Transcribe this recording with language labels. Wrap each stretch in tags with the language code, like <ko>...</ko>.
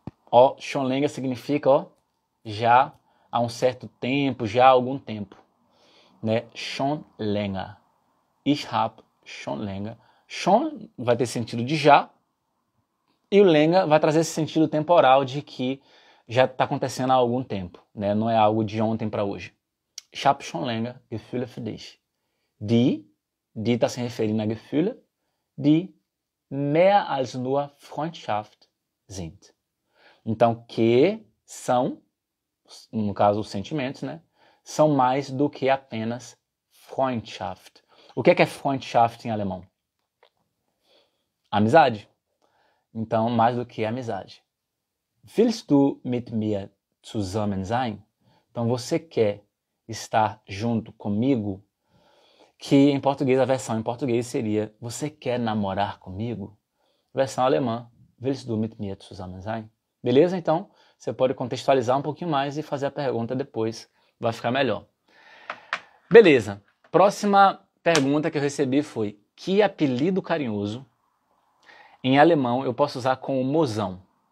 <pt>Ó,</pt> <de>schon länger</de> <pt>significa, ó, já há um certo tempo, já há algum tempo. Né?</pt> <de>Schon länger. Ich hab schon länger.</de> <pt>Schon vai ter sentido de já, e o länger vai trazer esse sentido temporal de que já está acontecendo há algum tempo, né? Não é algo de ontem para hoje.</pt> <de>Ich hab schon länger Gefühle für dich.</de> <pt>Die está se referindo a</pt> <de>Gefühle, die mehr als nur Freundschaft sind.</de> <pt>Então, que são, no caso, os sentimentos, né? são mais do que apenas Freundschaft. O que é Freundschaft em alemão? Amizade. Então, mais do que amizade.</pt> <de>Willst du mit mir zusammen sein?</de> <pt>Então, você quer estar junto comigo? Que em português, a versão em português seria: você quer namorar comigo? Versão alemã:</pt> <de>Willst du mit mir zusammen sein?</de> <pt>Beleza? Então, você pode contextualizar um pouquinho mais e fazer a pergunta depois. Vai ficar melhor. Beleza. Próxima pergunta que eu recebi foi: que apelido carinhoso em alemão eu posso usar com o mozão?</pt>